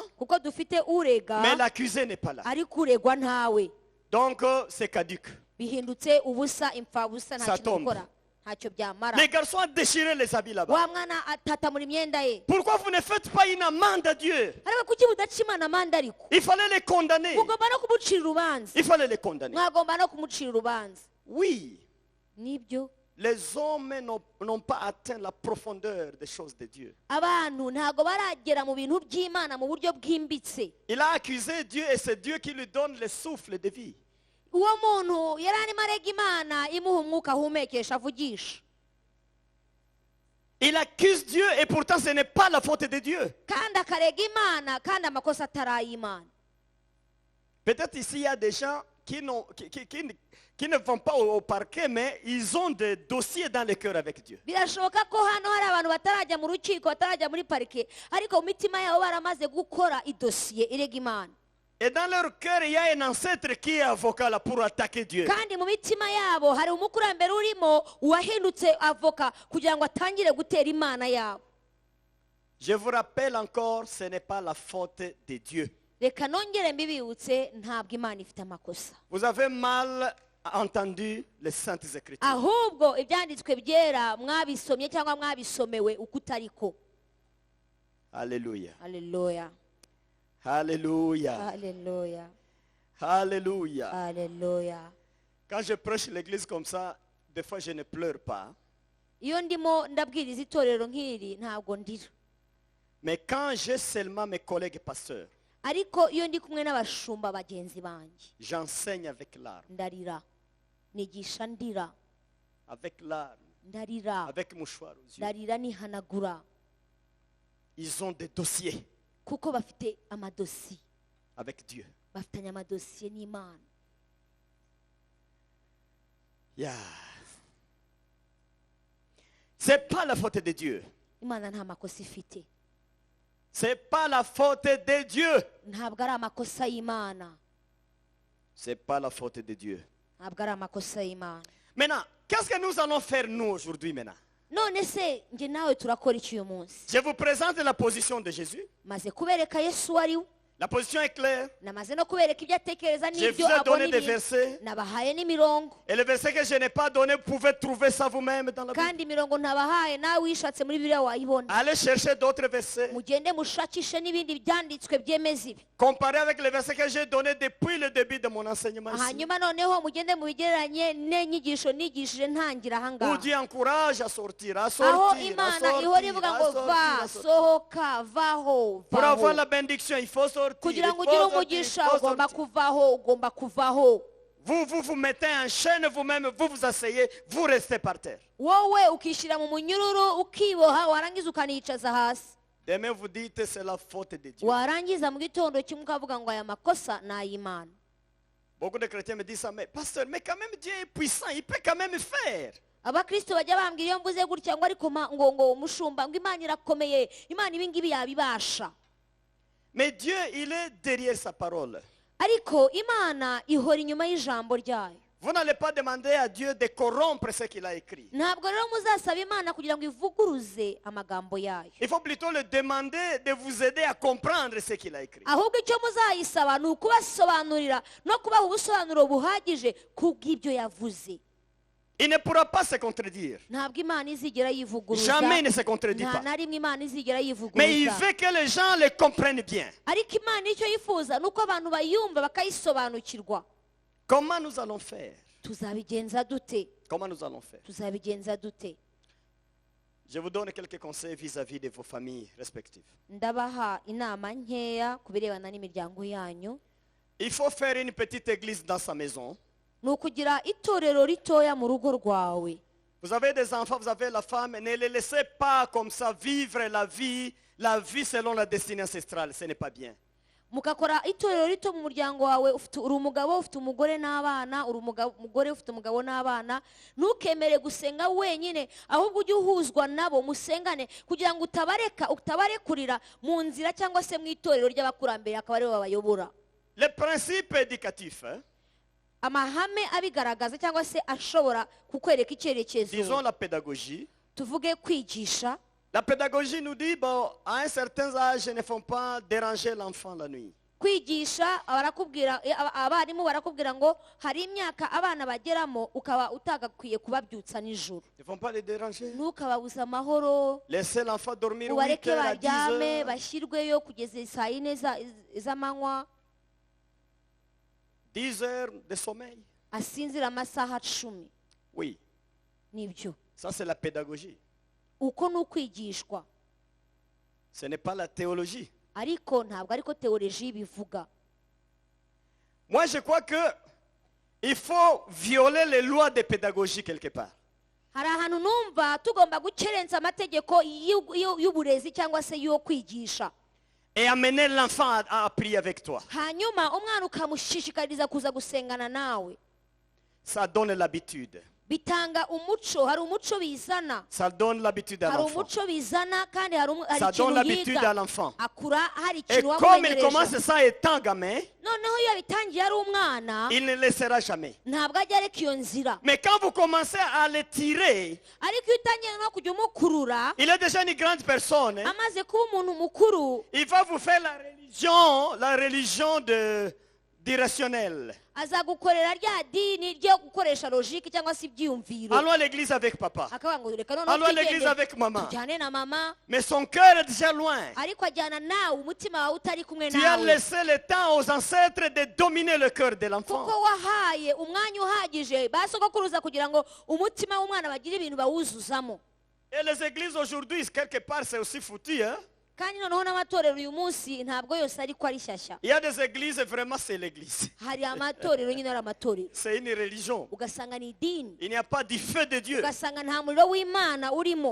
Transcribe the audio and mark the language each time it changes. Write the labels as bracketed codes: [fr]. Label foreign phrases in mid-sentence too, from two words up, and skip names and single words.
[rw] kuko dufite urega [fr] mais l'accusé n'est pas là. [rw] ariko uregwa ntawe [fr] Donc, c'est caduc. [rw] bihindutse ubusa imfabusa nta [fr] Ça [rw] kintu [fr] tombe. [rw] gukora ntacyo byamara [fr] Les garçons ont déchiré les habits là-bas. [rw] wa mwana atatamura imyenda ye [fr] Pourquoi vous ne faites pas une amende à Dieu? [rw] ariko kuki budaca imana amande ariko [fr] Il fallait les condamner. [rw] mugomba no kumucira urubanza [fr] Il fallait les condamner. [rw] mwagomba no kumucira urubanza [fr] Oui, [rw] nibyo [fr] les hommes n'ont pas atteint la profondeur des choses de Dieu. [rw] abantu ntabwo baragera mu bintu by'imana mu buryo bwimbitse [fr] Il a accusé Dieu et c'est Dieu qui lui donne le souffle de vie. [rw] uwo muntu yari arimo arega imana imuha umwuka ahumekesha avugisha [fr] Il accuse Dieu et pourtant ce n'est pas la faute de Dieu. [rw] kandi akarega imana kandi amakosa atari ay'imana [fr] Peut-être ici il y a des gens qui ne vont pas au parquet, mais ils ont des dossiers dans le cœur avec Dieu. [rw] birashoboka ko hano hari abantu batarajya mu rukiko batarajya muri parike ariko mu mitima yabo baramaze gukora idosiye irega imana [fr] Et dans leur cœur, il y a un ancêtre qui est avocat là pour attaquer Dieu. [rw] kandi mu mitima yabo hari umukurambere urimo uwahindutse avoka kugira ngo atangire gutera imana yabo [fr] Je vous rappelle encore, ce n'est pas la faute de Dieu. [rw] reka nongere mbibibutse ntabwo imana ifite amakosa [fr] Vous avez mal entendu les saintes écritures. [rw] ahubwo ibyanditswe byera mwabisomye cyangwa mwabisomewe uko utariko [fr] Alléluia. [rw] haleluya [fr] Alléluia. [rw] haleluya [fr] Alléluia. [rw] haleluya [fr] Quand je prêche l'église comme ça, des fois je ne pleure pas. [rw] iyo ndimo ndabwiriza itorero nk'iri ntabwo ndira [fr] Mais quand j'ai seulement mes collègues pasteurs, [rw] ariko iyo ndi kumwe n'abashumba bagenzi banjye [fr] j'enseigne avec larmes. [rw] ndarira nigisha ndira [fr] Avec larmes. [rw] ndarira [fr] Avec mouchoir aux yeux. [rw] ndarira nihanagura [fr] Ils ont des dossiers [rw] kuko bafite amadosiye [fr] avec Dieu. [rw] bafitanye amadosiye n'imana Yeah. [fr] C'est pas la faute de Dieu. [rw] imana nta makosa ifite [fr] C'est pas la faute de Dieu. [rw] ntabwo ari amakosa y'imana [fr] C'est pas la faute de Dieu. [rw] ntabwo ari amakosa y'imana [fr] Maintenant, qu'est-ce que nous allons faire nous aujourd'hui maintenant? [rw] none se njye nawe turakora iki uyu munsi [fr] Je vous présente la position de Jésus. [rw] maze kubereka yesu uwo ari we [fr] La position est claire. [rw] namaze no kubereka ibyo atekereza [fr] Je [rw] n'ibyo [fr] vous ai [rw] abona [fr] donné des [rw] ibintu [fr] versets. [rw] nabahaye n'imirongo [fr] Et le verset que je n'ai pas donné, vous pouvez trouver ça vous-même dans la Bible. [rw] kandi imirongo ntabahaye nawe wishatse muri biriya wayibona [fr] Allez chercher d'autres versets. [rw] mugende mushakishe n'ibindi byanditswe byemeza ibi [fr] Comparez avec les versets que j'ai donnés depuis le début de mon enseignement ici. [rw] hanyuma noneho mugende mubigereranye n'inyigisho nigishije ntangira [fr] Où [rw] ahangaha [fr] Dieu encourage à sortir, à [rw] aho [fr] sortir, à [rw] imana ihora [fr] sortir, [rw] ivuga [fr] à [rw] ngo [fr] sortir, [rw] va [fr] à sortir. [rw] sohoka vaho [fr] Pour avoir [rw] vaho [fr] la bénédiction, il faut sortir. [rw] kugira [fr] Il [rw] ngo [fr] faut [rw] ugire [fr] sortir, [rw] umugisha [fr] il faut [rw] ugomba [fr] sortir. [rw] kuvaho ugomba kuvaho [fr] Vous mettez en chaîne vous-même, vous vous asseyez, vous restez par terre. [rw] wowe ukishyira mu munyururu ukiboha warangiza ukanicaza hasi [fr] Demain vous dites c'est la faute de Dieu. [rw] warangiza mu gitondo kimwe ukavuga ngo aya makosa ni ay'imana [fr] Beaucoup de chrétiens me disent ça, mais pasteur, mais quand même Dieu est puissant, il peut quand même faire. [rw] abakristo bajya bambwira iyo mvuze gutya ngo ariko ngo umushumba ngo imana irakomeye imana ibi ngibi yabibasha [fr] Mais Dieu, il est derrière sa parole. [rw] ariko imana ihora inyuma y'ijambo ryayo [fr] Vous n'allez pas demander à Dieu de corrompre ce qu'il a écrit. [rw] ntabwo rero muzasaba imana kugira ngo ivuguruze amagambo yayo [fr] Il faut plutôt le demander de vous aider à comprendre ce qu'il a écrit. [rw] ahubwo icyo muzayisaba ni ukubasobanurira no kubaha ubusobanuro buhagije kubw'ibyo yavuze [fr] Il ne pourra pas se contredire. [rw] ntabwo imana izigera yivuguruza [fr] Jamais il ne se contredit [rw] nta [fr] pas. [rw] na rimwe imana izigera [fr] Mais il [rw] yivuguruza [fr] veut que les gens le comprennent bien. [rw] ariko imana icyo yifuza ni uko abantu bayumva bakayisobanukirwa [fr] Comment nous allons faire? [rw] tuzabigenza dute [fr] Comment nous allons faire? [rw] tuzabigenza dute [fr] Je vous donne quelques conseils vis-à-vis de vos familles respectives. [rw] ndabaha inama nkeya ku birebana n'imiryango yanyu [fr] Il faut faire une petite église dans sa maison. [rw] ni ukugira itorero ritoya mu rugo rwawe [fr] Vous avez des enfants, vous avez la femme, ne les laissez pas comme ça vivre la vie selon la destinée ancestrale. Ce n'est pas bien. [rw] mugakora itorero rito mu muryango wawe, uri umugabo ufite umugore n'abana, uri umugore ufite umugabo n'abana, ntukemere gusenga wenyine, ahubwo ujye uhuzwa nabo musengane kugira ngo utabarekurira mu nzira cyangwa se mu itorero ry'abakurambere akaba aribo babayobora. [fr] Les principes éducatifs, [rw] amahame abigaragaza cyangwa se ashobora kukwereka icyerekezo, [fr] disons la pédagogie. [rw] tuvuge kwigisha. [fr] La pédagogie nous dit, bon, à un certain âge, ne faut pas déranger l'enfant la nuit. [rw] Kwigisha barakubwira, abarimu barakubwira ngo hari imyaka abana bageramo ukaba utagakwiye kubabyutsa nijoro, [fr] Ne faut pas les déranger. [rw] ntukababuza amahoro, [fr] Laissez l'enfant dormir 8 [rw] ubareke [fr] heures à 10 [rw] baryame [fr] heures. [rw] bashyirweyo kugeza saa yine z'amanywa, [fr] 10 heures de sommeil. [rw] asinzira amasaha 10. [fr] Oui, [rw] Nibyo, [fr] ça c'est la pédagogie. [rw] uko ni ukwigishwa, [fr] Ce n'est pas la théologie. [rw] ariko ntabwo ariko teoloji bivuga. [fr] Moi, je crois que il faut violer les lois de pédagogie quelque part. [rw] Hari ahantu numva tugomba gukerensa amategeko y'uburezi cyangwa se yo kwigisha, [fr] Et amener l'enfant à prier avec toi. [rw] hanyuma umwana ukamushishikariza kuza gusengana nawe. [fr] Ça donne l'habitude. [rw] Bitanga umuco, hari umuco bizana, [fr] Ça donne l'habitude à [rw] hari [fr] l'enfant. [rw] umuco bizana kandi hari [fr] Ça donne [rw] ikintu [fr] l'habitude à [rw] yiga [fr] l'enfant. [rw] akura, hari [fr] Et [rw] ikintu [fr] comme il commence [rw] wamumenyereje. [fr] ça étant gamin, [rw] Noneho iyo yabitangiye ari umwana [fr] il ne laissera jamais. [rw] ntabwo ajya areka iyo nzira, [fr] Mais quand vous commencez à le tirer, [rw] ariko iyo utangiye no kujya umukurura [fr] il est déjà une grande personne. Hein. [rw] amaze kuba umuntu mukuru, [fr] Il va vous faire la religion directionnelle. [rw] azagukorera rya dini ryo gukoresha logike cyangwa se ibyiyumviro, [fr] Allons à l'église avec papa. [rw] akavuga ngo reka [fr] Allons [rw] noneho [fr] à l'église [rw] twigende [fr] avec maman. [rw] tujyane na mama, [fr] Mais son cœur est déjà loin. [rw] ariko ajyana nawe umutima wawe utari kumwe [fr] Tu as [rw] nawe, [fr] laissé le temps aux ancêtres de dominer le cœur de l'enfant. [rw] kuko wahaye umwanya uhagije basogokuruza kugira ngo umutima w'umwana bagire ibintu bawuzuzamo. [fr] Et les églises aujourd'hui, quelque part, c'est aussi foutu. Hein? [rw] Kandi noneho n'amatorero uyu munsi ntabwo yose ariko ari shyashya, [fr] Il y a des églises, vraiment, c'est l'église. [rw] hari amatorero nyine ari amatorero [fr] C'est une religion. [rw] ugasanga ni idini, [fr] Il n'y a pas du feu de Dieu. [rw] ugasanga nta muriro w'Imana urimo,